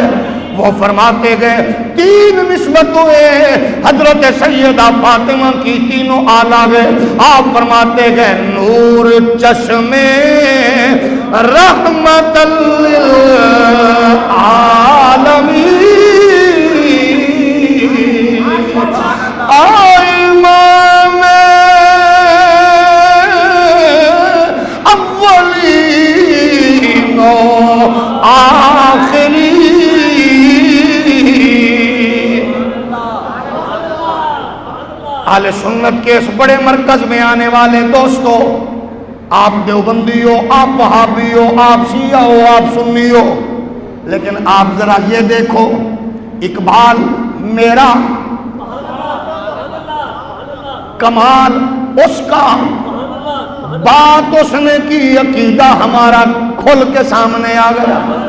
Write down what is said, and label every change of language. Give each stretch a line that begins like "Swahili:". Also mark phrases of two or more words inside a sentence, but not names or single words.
Urdu: وہ فرماتے گئے 3 نسبتوں حضرت سیدہ فاطمہ کی، تینوں اعلیٰ گئے. آپ فرماتے گئے نور چشمے رحمت للعالمین امام اولین و آخرین. اہل سنت کے اس بڑے مرکز میں آنے والے دوستو، آپ دیوبندی ہو، آپ وہابی ہو، آپ شیعہ ہو، آپ سنی ہو، لیکن آپ ذرا یہ دیکھو اقبال میرا کمال اس کا، بات اس نے کی، عقیدہ ہمارا کھل کے سامنے آ گیا.